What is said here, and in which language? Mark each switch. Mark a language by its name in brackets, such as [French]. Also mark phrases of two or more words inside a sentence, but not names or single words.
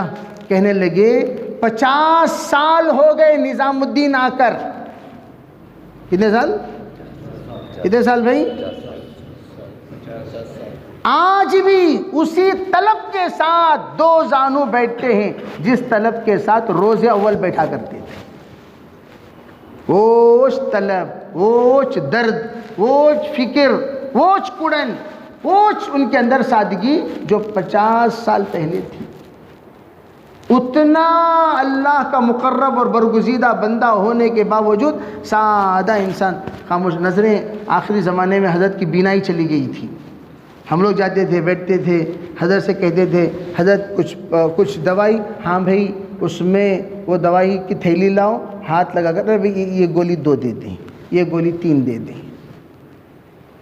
[Urdu] کہنے لگے 50 سال ہو گئے نظام الدین آ کر۔ کتنے سال؟ کتنے سال بھائی؟ آج بھی اسی طلب کے ساتھ 2 زانو بیٹھتے ہیں جس طلب کے ساتھ روز اول بیٹھا کرتے تھے۔ اوچ طلب، اوچ درد، اوچ فکر، اوچ کڑن، اوچ ان کے اندر سادگی جو 50 سال پہلے تھی۔ اتنا اللہ کا مقرب اور برگزیدہ بندہ ہونے کے باوجود سادہ انسان خاموش۔ نظریں آخری زمانے میں حضرت کی بینائی چلی گئی تھی۔ ہم لوگ جاتے تھے، بیٹھتے تھے، حضرت سے کہتے تھے حضرت کچھ دوائی، ہاں بھائی اس میں وہ دوائی کی تھیلی لاؤ، ہاتھ لگا کر یہ گولی 2 دے دیں، یہ گولی 3 دے دیں۔